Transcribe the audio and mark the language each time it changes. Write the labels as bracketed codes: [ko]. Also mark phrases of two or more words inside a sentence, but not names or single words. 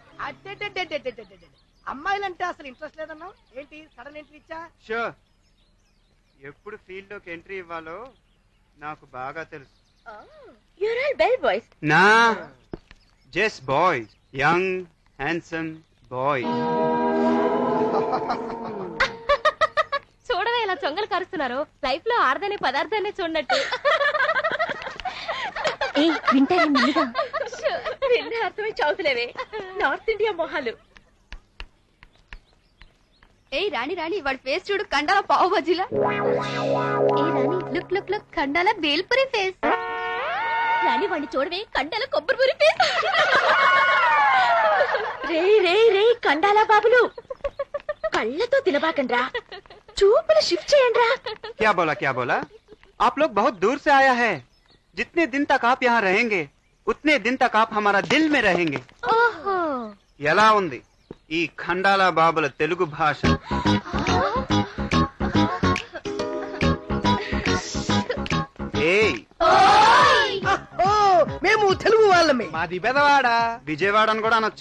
[te] అడ్డెడ్డెడ్డెడ్డెడ్డెడ్డెడ్ అమ్మాయిలంటే అసలు ఇంట్రెస్ట్ లేదన్నావు ఏంటి [en] sudden entry [te] ఇచ్చా? షూర్, ఎప్పుడు ఫీల్డ్ లోకి ఎంట్రీ ఇవ్వాలో నాకు బాగా తెలుసు. [en] You're all bell boys. No just boys, young handsome boys. [te] చూడవే ఇలా చొంగలు కరుస్తున్నారు. లైఫ్ లో ఆడదనే పదార్థాన్ని చూడనట్టు. విన్న అర్థమే చదువుతులేవే నార్త్ ఇండియా మొహాలు. ఏయ్ రాణి రాణి వాడి ఫేస్ చూడు, కండాల పావు బజ్జీలా. ఏ రాణి [en] look look look, [te] కండాల బేల్పురి ఫేస్. రాణి వాడిని చూడవే, కండాల కొబ్బరిపూరి ఫేస్. రే రే రే కండాల బాబులు, కళ్ళతో తినబాకండ్రా, చూపులు షిఫ్ట్ చేయండ్రా. [hi] क्या बोला क्या बोला? आप लोग बहुत दूर से आया है. जितने दिन तक आप यहाँ रहेंगे उतने दिन तक आप हमारा दिल में रहेंगे. [te] ఓహో ఎలా ఉంది ఈ ఖండాల బాబుల తెలుగు భాష? ఏయ్, మేము తెలుగు వాళ్ళమే. మాది బెదవాడ. విజయవాడ అని కూడా అనొచ్చు,